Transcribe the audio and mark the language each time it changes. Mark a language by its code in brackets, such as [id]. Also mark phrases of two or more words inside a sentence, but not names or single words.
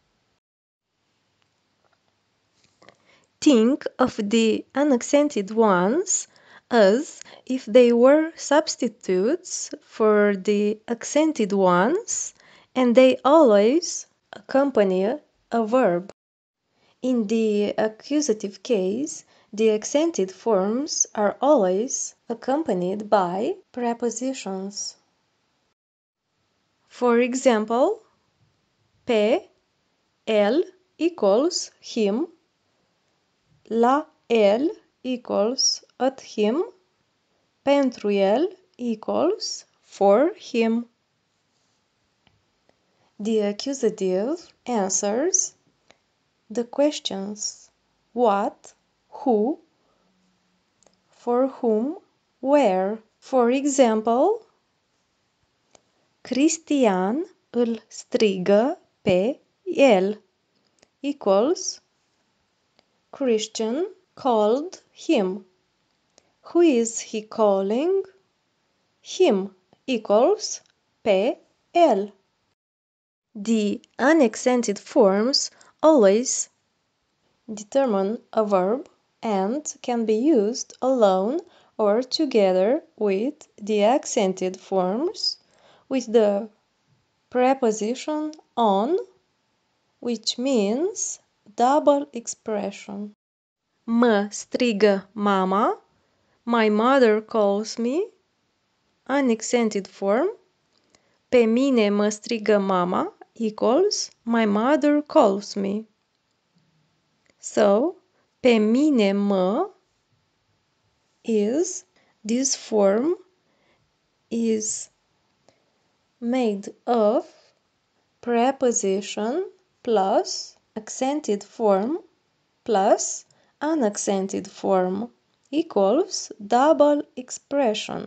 [en] Think of the unaccented ones as if they were substitutes for the accented ones, and they always accompany a verb. In the accusative case, the accented forms are always accompanied by prepositions. For example, [ro] pe el [en] equals him, [ro] la el [en] equals at him, [ro] pentru el [en] equals for him. The accusative answers the questions what, who, for whom, where. For example, [ro] Cristian îl strigă pe el [en] equals Christian called him. Who is he calling? Him equals [ro] pe el. [en] The unaccented forms always determine a verb and can be used alone or together with the accented forms with the preposition on, which means double expression. [ro] Mă strigă mama, [en] my mother calls me, unaccented form. [ro] Pe mine mă strigă mama [en] equals my mother calls me. So, [ro] pe mine mă [en] is, this form is made of preposition plus accented form plus unaccented form equals double expression.